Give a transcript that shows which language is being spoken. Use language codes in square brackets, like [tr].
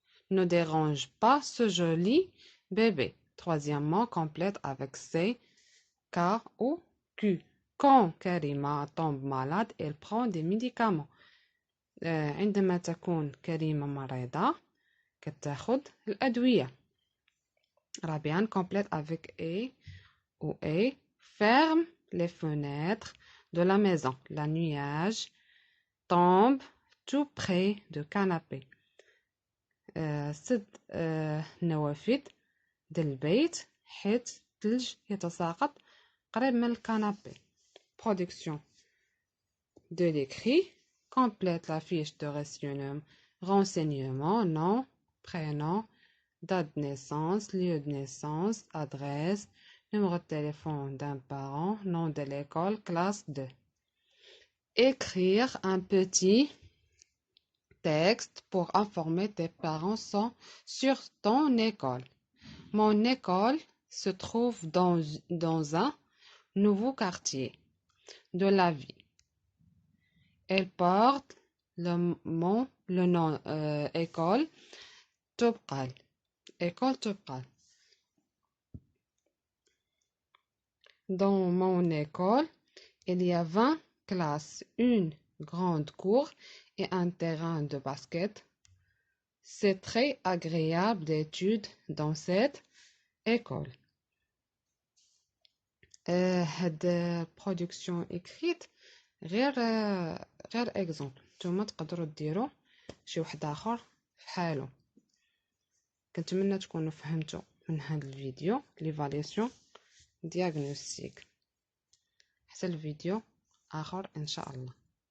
[fr] Ne dérange pas ce joli bébé. Troisièmement, complète avec C, K ou Q. Quand Karima tombe malade, elle prend des médicaments. [ar] عندما تكون كريمة مريضة كتاخد الأدوية. رابعا [fr] complète avec A ou A. Ferme les fenêtres de la maison. La nuage tombe tout près du canapé. [ar] سد النوافذ ديال البيت حيت الثلج يتساقط قريب من الكنابي. [fr] Production de l'écrit. Complète la fiche de renseignement, nom, prénom, date de naissance, lieu de naissance, adresse, numéro de téléphone d'un parent, nom de l'école, classe 2. Écrire un petit texte pour informer tes parents sur ton école. Mon école se trouve dans un nouveau quartier de la vie. Elle porte le nom école تبقى. École تبقى. Dans mon école, il y a 20 classes, une grande cour et un terrain de basket. C'est très agréable d'étudier dans cette école. [ar] هاد [fr] production écrite [ar] غير اكزامبل. نتوما تقدروا ديروا شي واحد اخر بحالو. كنتمنى تكونوا فهمتوا من هذا الفيديو ليفالياسيون دياغنوستيك. حتى الفيديو اخر ان شاء الله.